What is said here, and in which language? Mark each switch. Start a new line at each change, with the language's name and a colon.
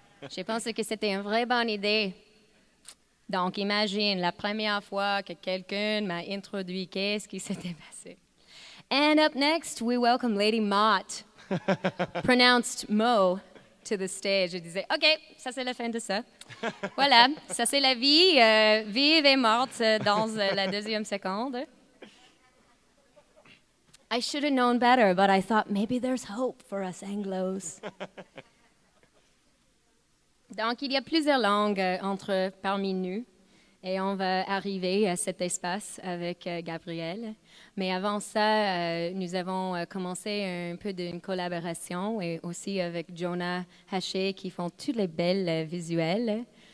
French: J'ai pensé que c'était une vraie bonne idée. Donc, imagine, la première fois que quelqu'un m'a introduit, qu'est-ce qui s'était passé?
English: And up next, we welcome Lady Mott, pronounced Moe, to the stage.
French: Je disais, OK, ça c'est la fin de ça. Voilà, ça c'est la vie, vive et morte dans la deuxième seconde.
English: I should have known better, but I thought maybe there's hope for us Anglos.
French: Donc, il y a plusieurs langues parmi nous et on va arriver à cet espace avec Gabriel. Mais avant ça, nous avons commencé un peu d'une collaboration et aussi avec Jonah Haché qui font tous les belles visuels.